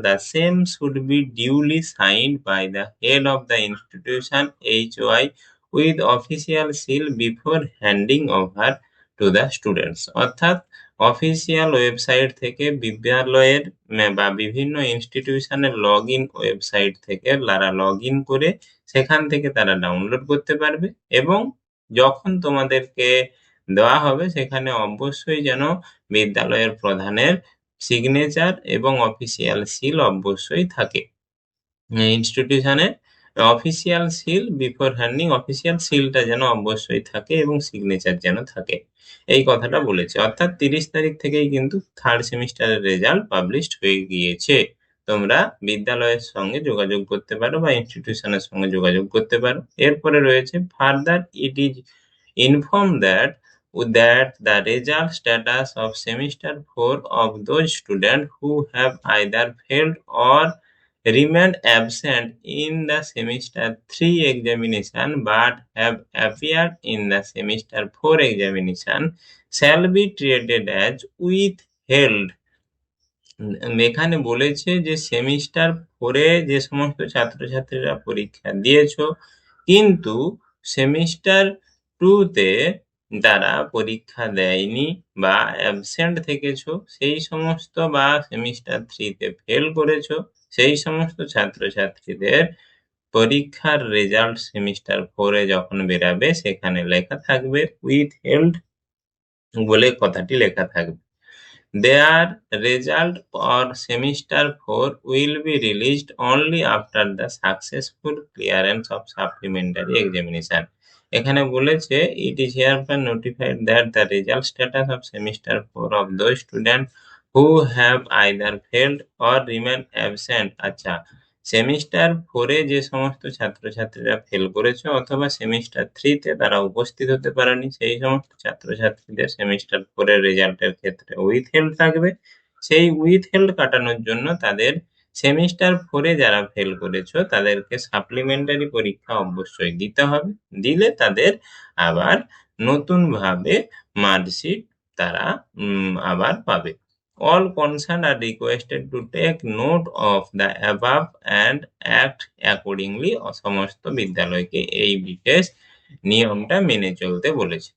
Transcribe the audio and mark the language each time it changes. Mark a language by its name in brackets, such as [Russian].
[English] The same should be duly signed by the head of the institution HOI with official seal before handing over to the students। [Bangla] অর্থাৎ official website থেকে বিদ্যালয়ের বা বিভিন্ন ইনস্টিটিউশনের login website থেকে তারা login করে সেখান থেকে তারা ডাউনলোড করতে পারবে এবং যখন তোমাদেরকে দেওয়া হবে সেখানে অবশ্যই যেন বিদ্যালয়ের প্রধানের সিগনেচার এবং অফিসিয়াল সিল অবশ্যই থাকে। ইনস্টিটিউশনের অফিসিয়াল সিল [English] before handing, [Bangla] অফিসিয়াল সিলটা যেন অবশ্যই থাকে এবং সিগনেচার যেন থাকে, এই কথাটা বলেছে। অর্থাৎ 30 তারিখ থেকেই কিন্তু থার্ড সেমিস্টারের রেজাল্ট পাবলিশড হয়ে গিয়েছে। তোমরা বিদ্যালয়ের সঙ্গে যোগাযোগ করতে পারো বা ইনস্টিটিউশনের সঙ্গে যোগাযোগ করতে পারো। [English] এরপরে রয়েছে further it is inform that the result status of semester 4 of those students who have either failed or remained absent in the semester 3 examination but have appeared in the semester 4 examination shall be treated as withheld। [Bangla] এখানে বলেছে যে semester 4-এ যে সমস্ত ছাত্রছাত্রীরা পরীক্ষা দিয়েছো কিন্তু semester 2-তে যারা পরীক্ষা দেয়নি বা অ্যাবসেন্ট থেকেছো সেই সমস্ত, বা সেমিস্টার 3-তে ফেল করেছো সেই সমস্ত ছাত্রছাত্রীদের পরীক্ষার রেজাল্ট সেমিস্টার 4-এ যখন বেরাবে সেখানে লেখা থাকবে উইথহেল্ড বলে কথাটি লেখা থাকবে। [English] Their result for semester 4 will be released only after the successful clearance of supplementary examination। [Bangla] এখানে বলেছে [English] it is hereby notified that the result status of semester 4 of those students who have either failed or remained absent। [Bangla] আচ্ছা, semester 4-এ যে সমস্ত ছাত্রছাত্রীরা fail করেছে অথবা semester 3-তে তারা উপস্থিত হতে পারেনি সেই সমস্ত ছাত্রছাত্রীদের সেমিস্টার 4-এর রেজাল্টের ক্ষেত্রে উইথহেল্ড থাকবে। সেই উইথহেল্ড কাটানোর জন্য তাদের সেমিস্টার 4-এ যারা ফেল করেছো তাদেরকে সাপ্লিমেন্টারি পরীক্ষা অবশ্যই দিতে হবে। দিলে তাদের আবার নতুন ভাবে মার্কশিট তারা আবার পাবে। [English] All concerned are requested to take note of the above and act accordingly। [Bangla] সমস্ত বিদ্যালয়কে এই বিশেষ নিয়মটা মেনে চলতে বলেছে।